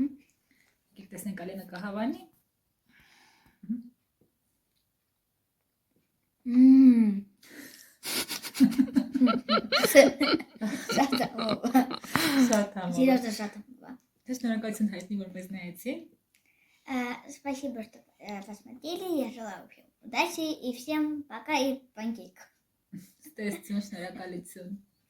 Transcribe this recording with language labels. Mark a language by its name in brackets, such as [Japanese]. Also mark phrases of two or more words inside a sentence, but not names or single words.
[Armenian] Շաքարափոշիով։ Եկեք տեսնենք Ալենը կհավանի։ Շատ համով։ Շատ համով։ Серьезно, շատ համով։ Թե շնորհակալություն հայտնի, որ մեզ նայեցին։ [Russian] Спасибо, что посмотрели. Я желаю всем удачи и всем пока и панкейк. [Armenian] Տեսություն, շնորհակալություն։